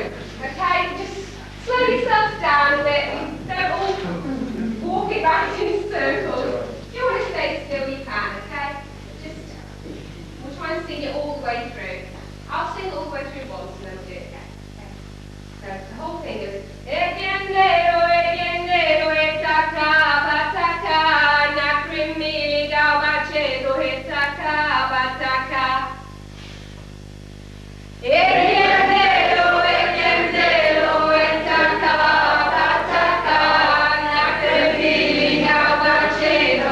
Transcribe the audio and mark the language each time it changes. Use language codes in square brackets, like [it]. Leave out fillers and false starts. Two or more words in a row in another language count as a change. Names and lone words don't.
[en] Okay, just slow yourself down a bit and don't all walk it back in circles. If you want to stay still, you can, okay? Just, we'll try and sing it all the way through. I'll sing it all the way through once and then we'll do it again. Okay? So the whole thing is ebiendero, etaka, bataka, nakrimili, gabacheto, etaka, bataka. Ebiendero, etaka, bataka, nakrimili, gabacheto.